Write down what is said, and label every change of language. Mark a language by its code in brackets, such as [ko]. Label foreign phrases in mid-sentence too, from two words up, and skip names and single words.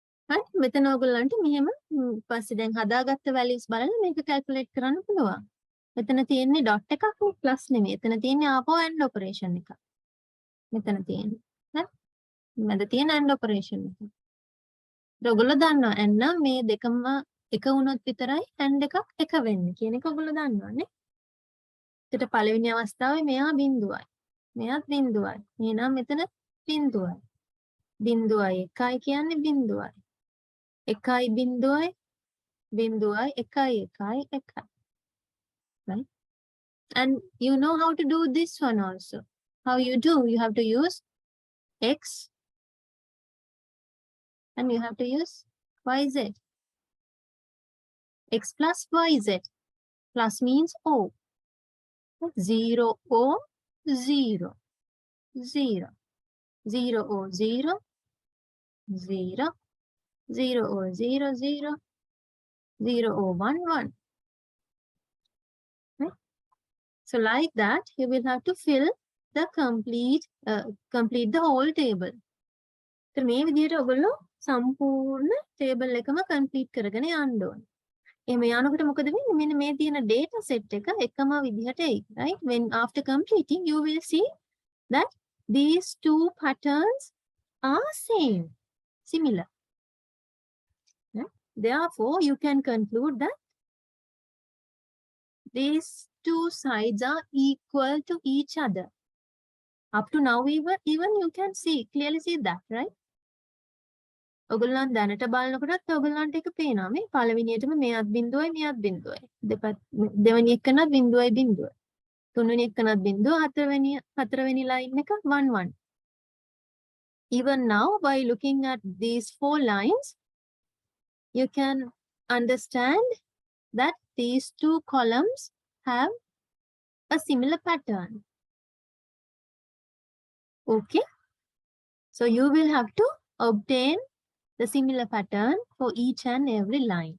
[si] හරි මෙතන ඔයගොල්ලන්ට මෙහෙම පස්සේ දැන් හදාගත්ත values බලලා මේක calculate කරන්න පුළුවන්. මෙතන තියෙන්නේ dot එකක් නේ plus නෙමෙයි. එතන තියෙන්නේ ආපහු [en] and operation [si] එකක්. මෙතන තියෙන්නේ. හරි? මැද තියෙන [en] and operation [si] එක. ඔයගොල්ලෝ දන්නවා and නම් මේ දෙකම එක වුණොත් විතරයි and එකක් එක වෙන්නේ කියන එක ඔයගොල්ලෝ දන්නවනේ. ඒකට පළවෙනි අවස්ථාවේ මෙයා බිඳුවයි. මෙයාත් බිඳුවයි. එහෙනම් මෙතන බිඳුවයි. බිඳුවයි එකයි කියන්නේ බිඳුවයි. එකයි බිඳුවයි බිඳුවයි එකයි එකයි එකයි. [en] Right? And you know how to do this one also. How you do? You have to use x and you have to use yz. X plus yz. Plus means O. 0 O 0 0 0 O 0 0 0 O 0 0 0 O 1 1. Right? So like that you will have to fill the complete the whole table. [si] So මේ විදිහට ඔයගොල්ලෝ සම්පූර්ණ table එකම complete කරගෙන යන්න ඕනේ. එහෙම යනකොට මොකද වෙන්නේ? මෙන්න මේ තියෙන [en] data set [si] එක එකම විදිහට එයි. [en] Right? When after completing you will see that these two patterns are similar. Right? Therefore you can conclude that these two sides are equal to each other. Up to now even you can clearly see that, right? [si] ඔයගොල්ලන් දැනට බලනකොටත් ඔයගොල්ලන්ට ඒක පේනවා මේ පළවෙනියටම මෙයාත් බිඳුවයි මෙයාත් බිඳුවයි දෙවෙනි එකනත් බිඳුවයි බිඳුවයි තුන්වෙනි එකනත් බිඳුව හතරවෙනි line එක 1 1. [en] Even now by looking at these four lines you can understand that these two columns have a similar pattern. Okay, so you will have to obtain the similar pattern for each and every line.